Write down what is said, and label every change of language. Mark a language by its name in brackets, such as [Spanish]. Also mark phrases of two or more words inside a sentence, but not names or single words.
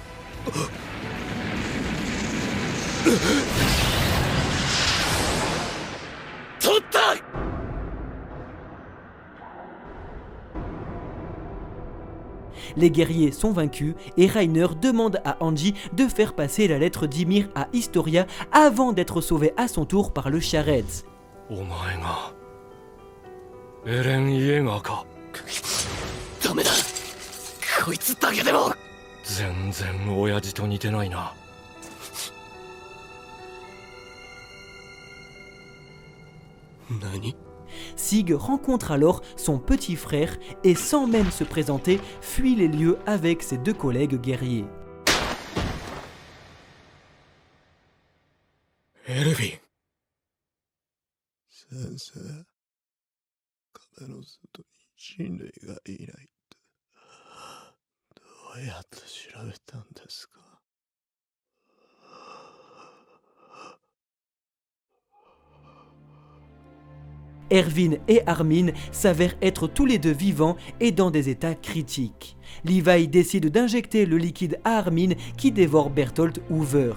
[French] Les guerriers sont vaincus et Reiner demande à Anji de faire passer la lettre d'Ymir à Historia avant d'être sauvé à son tour par le Sharetz. [Japanese] お前がエレン・イエガーか。ダメだ、こいつだけでも。全然親父と似てないな。何？ [French] Sig rencontre alors son petit frère et sans même se présenter, fuit les lieux avec ses deux collègues guerriers. [Japanese] エルヴィン。先生、壁の外に人類がいないってどうやって調べたんですか？ [French] Erwin et Armin s'avèrent être tous les deux vivants et dans des états critiques. Levi décide d'injecter le liquide à Armin qui dévore Bertholdt Hoover.